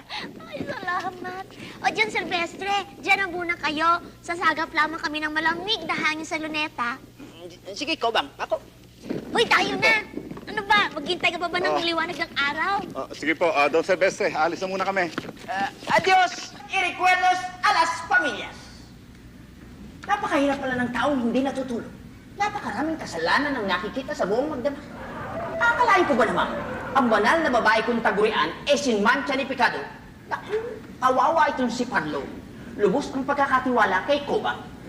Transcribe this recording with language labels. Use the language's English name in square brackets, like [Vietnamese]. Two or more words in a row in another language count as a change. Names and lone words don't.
[Filipino] Ay, salamat. O, Don Silvestre, dyan ang muna kayo. Sasagap lamang kami ng malamig na hangin sa luneta. Sige, Kobang, ako. Hoy, tayo na. Ano ba? Maghintay ka pa ba ng liwanag ng araw? Sige po, Don Silvestre, alis na muna kami. [Spanish] Adios, iricuerdos a las familias. [Filipino] Napakahirap pala ng taong hindi natutulog. Napakaraming kasalanan ang nakikita sa buong magdamag. Akalain ko ba naman, ang banal na babae kong tagurian [Spanish] sin mancha ni pecado? [Filipino] Naku, kawawa itong si Parlo. Lubos ang pagkakatiwala kay Kobang.